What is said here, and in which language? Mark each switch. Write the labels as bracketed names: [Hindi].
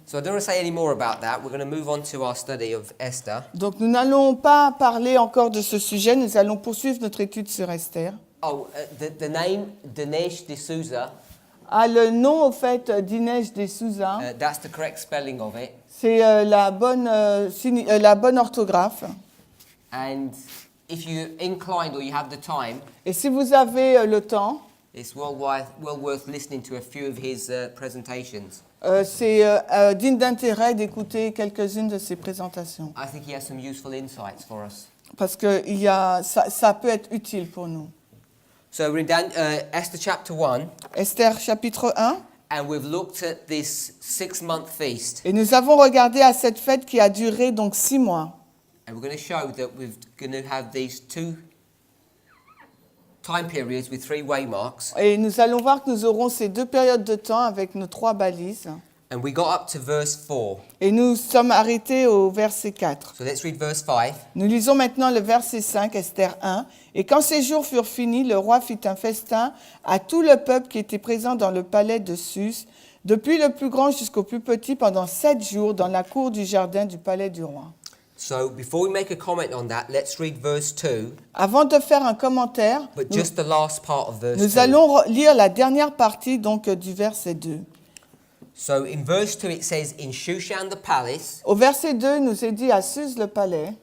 [English] So I don't want to say any more about that. We're going to move on to our study of Esther. [French] Donc nous n'allons pas parler encore de ce sujet, nous allons poursuivre notre étude sur Esther. [English] Oh, the name Dinesh D'Souza, [French] Ah, le nom au fait d'Inès de Souza, [English] that's the correct spelling of it. [French] c'est la bonne orthographe. [English] And if you're inclined or you have the time, [French] Et si vous avez le temps, [English] it's well worth listening to a few of his presentations. [French] c'est digne d'intérêt d'écouter quelques-unes de ses présentations. [English] I think he has some useful insights for us. [French] Parce que ça peut être utile pour nous. [English] So we're in Esther chapter 1, [French] Esther chapitre 1. [English] and we've looked at this 6-month feast. [French] Et nous avons regardé à cette fête qui a duré donc 6 mois. [English] And we're going to show that we're going to have these 2 time periods with 3 waymarks. [French] Et nous allons voir que nous aurons ces 2 périodes de temps avec nos 3 balises. [English] And we got up to verse 4. [French] Et nous sommes arrêtés au verset 4. [English] So let's read verse 5. [French] Nous lisons maintenant le verset 5, Esther 1. Et quand ces jours furent finis, le roi fit un festin à tout le peuple qui était présent dans le palais de Sus, depuis le plus grand jusqu'au plus petit, pendant 7 jours dans la cour du jardin du palais du roi. [English] So before we make a comment on that, let's read verse 2, [French] Avant de faire un commentaire, [English] but just the last part of verse [French] nous [English] 2. [French] allons lire la dernière partie donc du verset 2. [English] So in verse 2 it says, in Shushan the palace. [French] Au verset 2, nous est dit à Suse le palais.